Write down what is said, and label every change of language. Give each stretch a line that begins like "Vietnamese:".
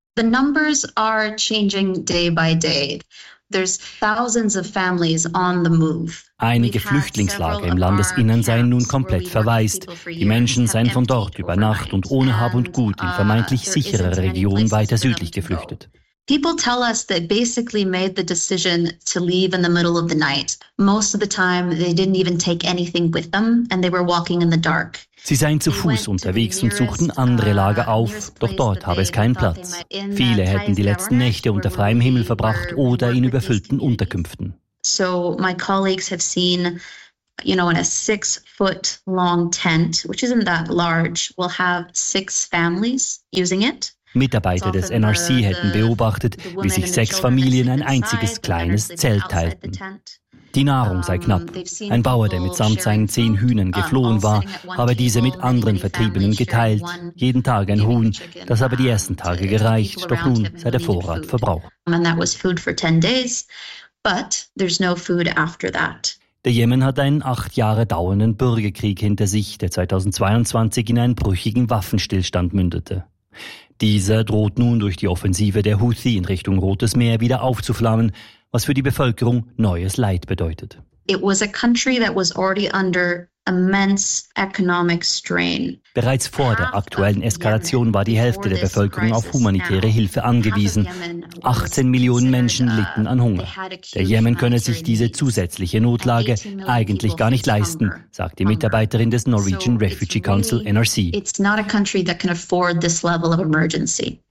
English: The numbers are changing day by day. There's thousands of families on the move.
German: Einige Flüchtlingslager im Landesinnern seien nun komplett verwaist. Die Menschen seien von dort über Nacht und ohne Hab und Gut in vermeintlich sichere Regionen weiter südlich geflüchtet.
English: People tell us they basically made the decision to leave in the middle of the night. Most of the time they didn't even take anything with them and they were walking in the dark.
German: Sie seien zu Fuß unterwegs und suchten andere Lager auf, doch dort habe es keinen Platz. Viele hätten die letzten Nächte unter freiem Himmel verbracht oder in überfüllten Unterkünften.
English: So my colleagues have seen, you know, in a 6-foot-long tent, which isn't that large, we'll have 6 families using it.
German: Mitarbeiter des NRC hätten beobachtet, wie sich 6 Familien ein einziges kleines Zelt teilten. Die Nahrung sei knapp. Ein Bauer, der mitsamt seinen 10 Hühnern geflohen war, habe diese mit anderen Vertriebenen geteilt. Jeden Tag ein Huhn. Das habe die ersten Tage gereicht, doch nun sei der Vorrat verbraucht. Der Jemen hat einen 8 Jahre dauernden Bürgerkrieg hinter sich, der 2022 in einen brüchigen Waffenstillstand mündete. Dieser droht nun durch die Offensive der Houthi in Richtung Rotes Meer wieder aufzuflammen, was für die Bevölkerung neues Leid bedeutet.
English: It was a country that was already under immense economic strain.
German: Bereits vor der aktuellen Eskalation war die Hälfte der Bevölkerung auf humanitäre Hilfe angewiesen. 18 Millionen Menschen litten an Hunger. Der Jemen könne sich diese zusätzliche Notlage eigentlich gar nicht leisten, sagt die Mitarbeiterin des Norwegian Refugee Council, NRC.
English: It's not a country that can afford this level of emergency.